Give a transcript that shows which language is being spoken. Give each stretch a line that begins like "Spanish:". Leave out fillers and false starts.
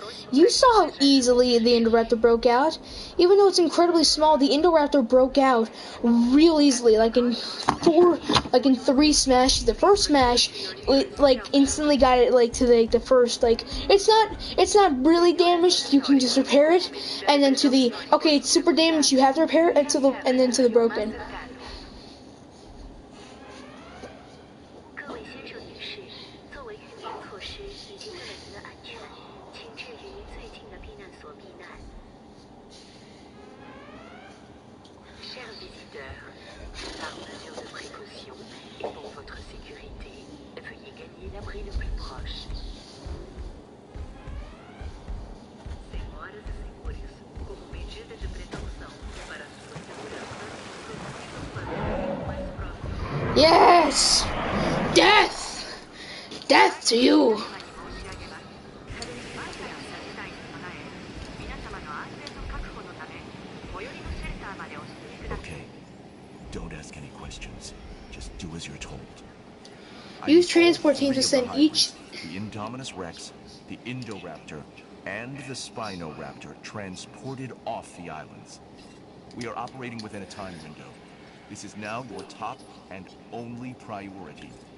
English: You saw how easily the Indoraptor broke out. Even though it's incredibly small, the Indoraptor broke out real easily, like in 3 smashes. The first smash, it, like, instantly got it like to the first, like, it's not really damaged. You can just repair it, and then to the okay, it's super damaged. You have to repair it, and then to the broken.
Chinese: 各位先生女士，作为预防措施以及为了您的安全，请至于您最近的避难所避难。
French: Chers visiteurs, par mesure de précaution et pour votre sécurité, veuillez gagner l'abri le plus proche.
Portuguese: Senhoras e senhores, como medida de precaução e para sua segurança, procedam para o mais próximo.
English: Yes! Death! Death to you!
Japanese: 申し上げます。万が一の事態に備え、皆様の安全の確保のため、最寄りのシェルターまでお進みください。
English: Okay. Don't ask any questions. Just do as you're told. Use transport teams to send each... The Indominus Rex, the Indoraptor, and the Spinoraptor transported off the islands. We are operating within a time window. This is now your top and only priority.